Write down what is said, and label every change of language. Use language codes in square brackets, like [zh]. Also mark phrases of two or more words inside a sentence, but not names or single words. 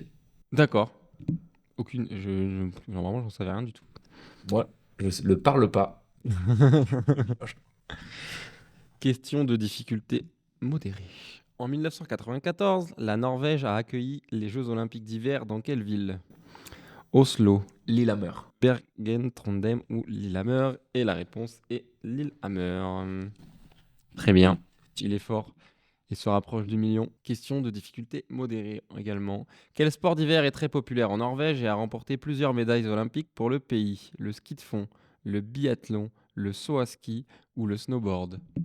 [fr] D'accord. Aucune. Normalement, j'en savais rien du tout. Moi, je le parle pas. Question de difficulté modérée. En 1994, la Norvège a accueilli les Jeux Olympiques d'hiver dans quelle ville? Oslo, Lillehammer. Bergen, Trondheim ou Lillehammer? Et la réponse est Lillehammer. Très bien. Il est fort. Il se rapproche du million. Question de difficulté modérée également. Quel sport d'hiver est très populaire en Norvège et a remporté plusieurs médailles olympiques pour le pays? Le ski de fond, le biathlon, le saut à ski ou le snowboard?